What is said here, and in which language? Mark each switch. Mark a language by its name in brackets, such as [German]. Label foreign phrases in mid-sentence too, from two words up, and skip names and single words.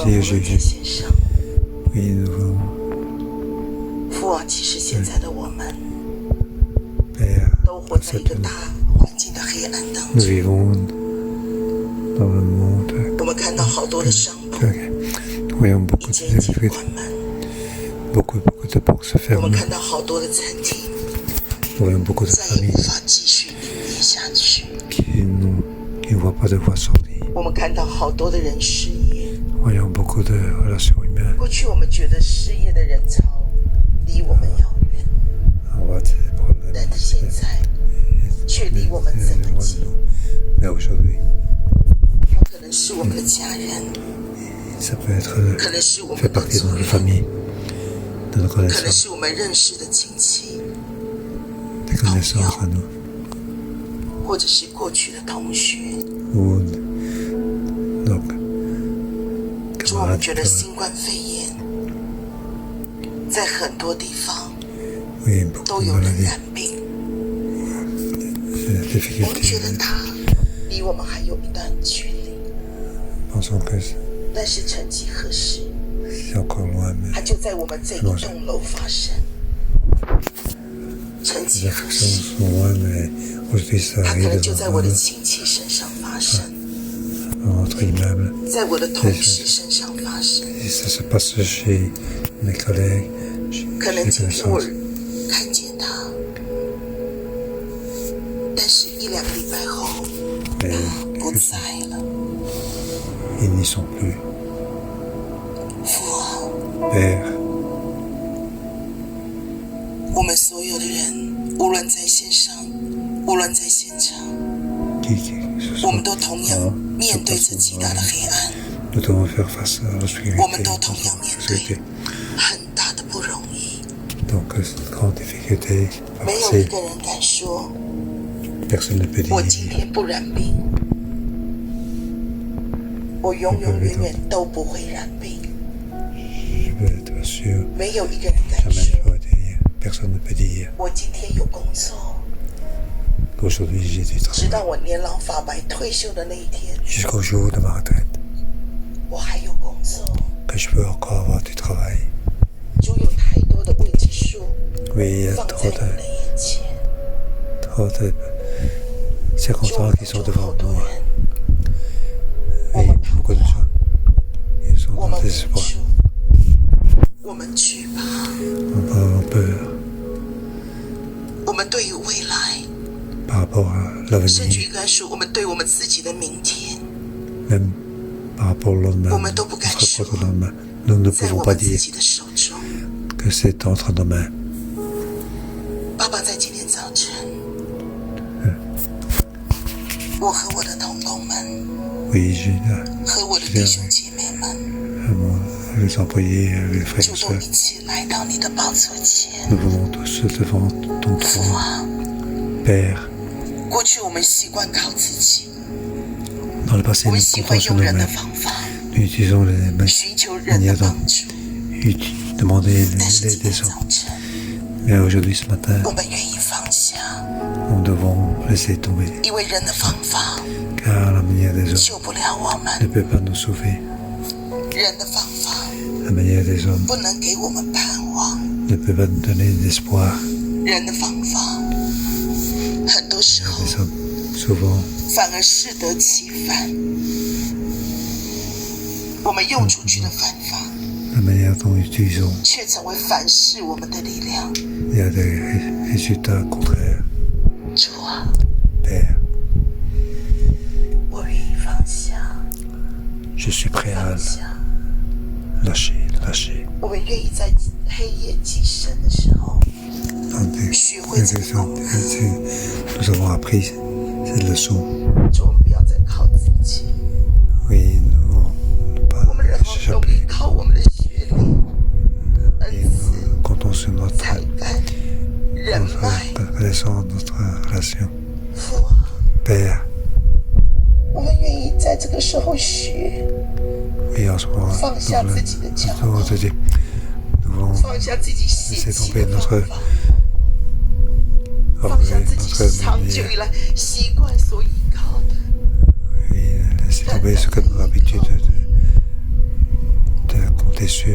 [French] Jésus. [Chinese] 线上。 [French] Oui, nous voulons, [Chinese] 父啊，其实现在的我们 [French] Père, [Chinese] 都活在一个大环境的黑暗当 [French] nous [Chinese] 中。 [French] vivons dans le monde. [Chinese] 我们看到好多的商铺 [French] Nous voyons [Chinese] 已 [French] beaucoup [Chinese] 经已经 [French] de [Chinese] 关门， [French] beaucoup de portes se [Chinese] 我们 [French] ferment. [Chinese] 看到好多的餐厅 [French] Nous voyons beaucoup de [Chinese] 再也无 [French] familles [Chinese] 法继续营业下去。 [French] qui ne voient pas de voie sortie. [Chinese] 我们看到好多的人失业。 [French] Nous voyons beaucoup de relations humaines. [Chinese] 过去我们觉得失业的人潮离我们遥远， [French] On voit des problèmes. [Chinese] 但现在却离我们这么近。 [French] Mais aujourd'hui, [Chinese] 它可能是我们的家人， [French] ça peut être [Chinese] 可能是我 [French] fait [Chinese] 们的 [French] partie de [Chinese] 族 [French] notre [Chinese] 人， [French] famille, de nos [Chinese] 可能 [French] connaissances, [Chinese] 是我们认识的亲戚， [French] des connaissances à nous, [Chinese] 或者是过去的同学。 [French] ou donc [Chinese] 主，我们 [French] camarades [Chinese] 觉得 [French] qui [Chinese] 新冠肺炎在很多地方 [French] oui, beaucoup [Chinese] 都 [French] de [Chinese] 有人 [French] maladies, [Chinese] 染病， [French] des [Chinese] 我们 [French] difficultés. [Chinese] 觉得它离我们还有一段距离， [French] Pensons que [Chinese] 但是曾几何时， [French] c'est encore loin, mais [Chinese] 它就在我们这一栋楼发生。曾 [French] les [Chinese] 几何 [French] affections [Chinese] 时， [French] sont loin, mais aujourd'hui ça [Chinese] 它可 [French] arrive [Chinese] 能就在 [French] devant [Chinese] 我的 [French] nous, [Chinese] 亲戚身上发生， [French] dans notre immeuble. [Chinese] 在我的同事身上发生。 [French] Et ça se passe chez mes collègues, chez [Chinese] 可能 [French] les [Chinese] 今天我 [French] connaissances. [Chinese] 看见他，但是1-2个礼拜后 [French] Mais [Chinese] 不在了。 [French] ils n'y sont plus. [Chinese] 父啊， [French] Père, [Chinese] 我们所有的人，无论在线上，无论在现场， [French] qui se [Chinese] 我们 [French] sont [Chinese] 都同样面对着极大的黑暗， [French] nous devons faire face à l'obscurité, [Chinese] 我们都同样面对 [French] l'obscurité. [Chinese] 很大的不容易。 [French] Donc c'est une grande difficulté. [Chinese] 没有一个人敢说 [French] Personne ne peut [Chinese] 我今 [French] dire [Chinese] 天不染病，我永永远远都不会染病。 [French] je peux être sûr. [Chinese] 没有一个人敢 [French] Jamais [Chinese] 说 [French] je pourrais dire. Personne ne peut dire [Chinese] 我今天有工作， [French] qu'aujourd'hui j'ai du [Chinese] 直到 [French] travail. [Chinese] 我年老发白退休的那一天， [French] Jusqu'au jour de ma retraite, [Chinese] 我还有工作。 [French] que je peux encore avoir du travail. [Chinese] 主有太多的未知数 [French] Oui, il y a [Chinese] 放在 [French] trop [Chinese] 我们的 [French] de, [Chinese] 眼前， [French] trop de [Chinese] 主 [French] circonstances qui sont [Chinese] 主好 [French] devant [Chinese] 多 [French] nous. [Chinese] 人， [French] Et beaucoup de gens, ils sont [Chinese] 我 [French] dans [Chinese] 们 [French] le [Chinese] 无 [French] désespoir. [Chinese] 助，我们惧怕， [French] On peur [Chinese] 我们对于未来， [French] par rapport à [Chinese] 甚至 [French] l'avenir, [Chinese] 应该说，我们对我们自己的明天， [French] même par rapport au lendemain, [Chinese] 我们都不敢 [French] notre [Chinese] 说 [French] propre lendemain. Nous ne [Chinese] 在 [French] pouvons [Chinese] 我 [French] pas [Chinese] 们自 [French] dire [Chinese] 己的手中。 [French] que c'est entre nos mains. [Chinese] 爸爸在今天早晨，我和我的同工们， [French] Oui, j'ai [Chinese] 和我的弟兄姐妹们， [French] les employés, les frères [Chinese] 就 [French] et [Chinese] 都 [French] sœurs, [Chinese] 一起来到你的宝座前。 [French] nous venons tous devant ton [Chinese] 父 [French] trône. [Chinese] 啊， [French] Père, [Chinese] 过去我们习惯靠自己， [French] dans le passé, [Chinese] 我 [French] nous [Chinese] 们喜欢 [French] comptons sur [Chinese] 用 [French] nos [Chinese] 人的 [French] mains. [Chinese] 方法， [French] Nous utilisons les mains, [Chinese] 寻求人的帮助。 [French] demander [Chinese] 但是 [French] l'aide [Chinese] 今 [French] des [Chinese] 天 [French] gens. [Chinese] 早晨， [French] Mais aujourd'hui, ce matin, [Chinese] 我们愿意放下， [French] nous devons laisser tomber, [Chinese] 因为人的方法 [French] car la manière des hommes [Chinese] 救不了我 [French] ne [Chinese] 们， [French] peut pas nous sauver. [Chinese] 人的方法 [French] La manière des hommes [Chinese] 不能给我们盼望， [French] ne peut pas nous donner d'espoir. [Chinese] 人的方法很多时候 [French] Les hommes, souvent, [Chinese] 反而适得其反。我们用出去的方法， [French] la manière dont nous utilisons, [Chinese] 却成为反噬我们的力量。 [French] il y a des résultats contraires. [Chinese] 主啊， [French] Père, [Chinese] 我愿意放下， [French] je suis prêt à [Chinese] 放下。 [French] lâcher. [Chinese] 我们愿意在黑夜极深的时候， 学会这个功课。 [French] Nous avons appris cette leçon. [Chinese] 主，我们不要再靠自己， [French] Oui, nous ne pas [Chinese] 我们然后都 [French] échapper. [Chinese] 依靠我们的学历、 [French] Et [Chinese] 恩赐、 [French] nous comptons sur notre [Chinese] 才干、人脉。 [French] connaissance, notre relation. [Chinese] 父啊， [French] Père, [Chinese] 我们愿意在这个时候学， [French] et en ce moment, [Chinese] 放下自己的骄傲， [French] nous voulons [Chinese] 放下自己习 [French] laisser [Chinese] 气 [French] tomber [Chinese] 的方 [French] notre [Chinese] 法，放下 [French] orgueil, [Chinese] 自己 [French] notre [Chinese] 长久以 [French] manière, [Chinese] 来习惯所依靠的。 [French] et laisser tomber ce que nos habitudes compter sur.